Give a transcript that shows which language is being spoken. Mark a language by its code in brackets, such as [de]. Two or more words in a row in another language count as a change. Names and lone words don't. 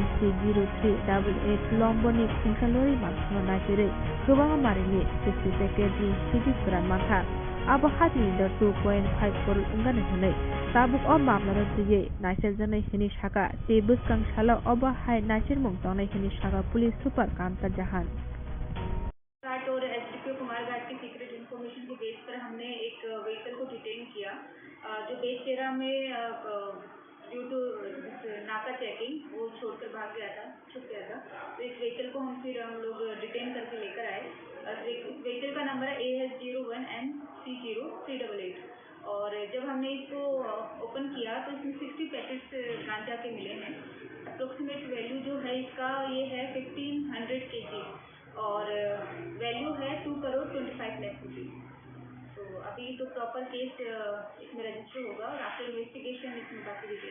[trp] MC0388 लम्बरनि खुंसा लरि माखुंनो नागिरै गोबां मारिनि 60 पैकेटनि सिटी गोरान मानखा आबो हातिनि दर 2.5 करोड़ अंगानो हनै ताबुक अ मामलानो दुयै नाइसेर जनै हिनि साका ते बुस्कां सालो अब हाय नाइसेर मुं तंनाय हिनि साका [en] police super [trp] कामता जहान [hi] और एसडीपीओ कुमारघाट की [en] secret information [hi] के बेस पर हमने एक व्हीकल को डिटेन किया जो बेस तेरा में [en] due to [hi] नाका चेकिंग वो छोड़कर भाग गया था छुप गया था तो इस व्हीकल को हम लोग डिटेन करके लेकर आए इस व्हीकल का नंबर है AS01 MC0388 और जब हमने इसको ओपन किया तो इसमें 60 पैकेट्स गांजा के मिले हैं [en] approximate value [hi] जो है इसका ये है 1500 kg और वैल्यू है 2 करोड़ 25 लाख रुपीज तो अभी तो [en] proper case [hi] इसमें रजिस्टर होगा और [en] after investigation [hi] इसमें बाकी डिटेल्स